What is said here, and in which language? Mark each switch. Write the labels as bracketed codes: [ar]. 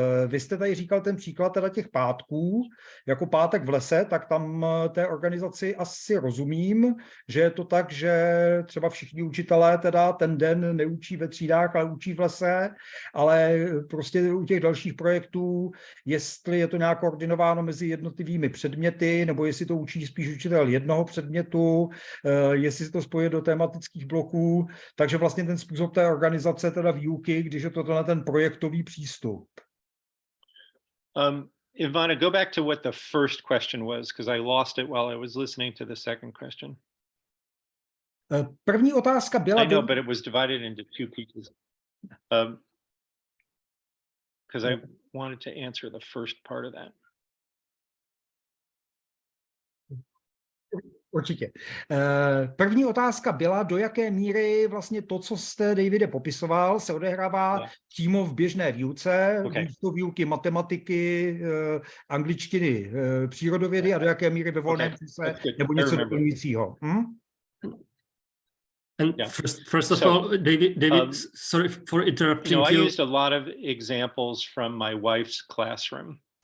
[cs] Vy jste tady říkal ten příklad teda těch pátků, jako pátek v lese, tak tam té organizaci asi rozumím, že je to tak, že třeba všichni učitelé teda ten den neučí ve třídách, ale učí v lese, ale prostě u těch dalších projektů, jestli je to nějak koordinováno mezi jednotlivými předměty, nebo jestli to učí spíš učitel jednoho předmětu, jestli se to spojí do tematických bloků, takže vlastně ten způsob té organizace teda výuky, když je to ten projektový přístup. [en] Ivana, go back to what the first question was, because I lost it while I was listening to the second question. [cs] První otázka byla... [en] I know, but it was divided into two pieces. Because I wanted to answer the first part of that. [cs] Určitě. První otázka byla, do jaké míry vlastně to, co jste, Davide, popisoval, se odehrává přímo v běžné výuce, místo výuky matematiky, angličtiny, přírodovědy a do jaké míry ve volném čase nebo něco doplňujícího. [en] And first of all, David, sorry for interrupting I used a lot of examples from my wife's classroom.